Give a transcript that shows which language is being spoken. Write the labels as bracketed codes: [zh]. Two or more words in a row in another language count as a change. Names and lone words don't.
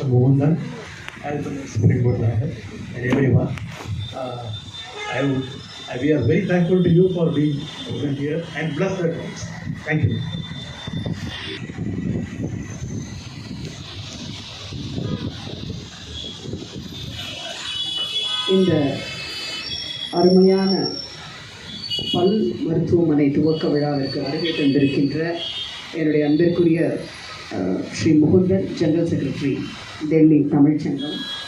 [en] Mohandan as well as Springboard Lion and everyone. We are very thankful to you for being present here and bless the talks. Thank you. [ta] இந்த அருமையான பல் மருத்துவமனை துவக்க விழாவிற்கு வருகை தந்திருக்கின்ற என்னுடைய அன்பிற்குரிய ஸ்ரீ முகுந்தன், [en] General Secretary, [ta] டெல்லி தமிழ்ச்சங்கம்,